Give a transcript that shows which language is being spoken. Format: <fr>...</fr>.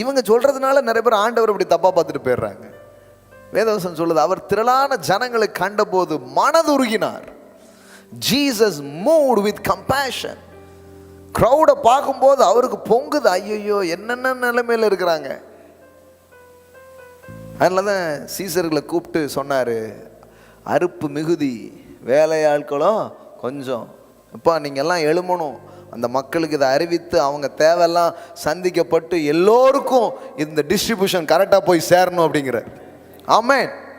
<ta>இவங்க சொல்கிறதுனால நிறைய பேர் ஆண்டவர் இப்படி தப்பாக பார்த்துட்டு போயிடுறாங்க. வேதவசனம் சொல்லுது, அவர் திரளான ஜனங்களை கண்டபோது மனதுருகினார்.</ta> <en>Jesus moved with compassion.</en> <ta>க்ரௌடை பார்க்கும்போது அவருக்கு பொங்குது, ஐயோ என்னென்ன நிலைமையில் இருக்கிறாங்க. அதனால தான் சீசர்களை கூப்பிட்டு சொன்னார், அறுப்பு மிகுதி, வேலையாட்களும் கொஞ்சம். இப்போ நீங்கள் எல்லாம் எழுமணும், அந்த மக்களுக்கு இதை அறிவித்து அவங்க தேவையெல்லாம் சந்திக்கப்பட்டு எல்லோருக்கும் இந்த டிஸ்ட்ரிபியூஷன் கரெக்டாக போய் சேரணும் அப்படிங்கிற. ஆமென்.</ta>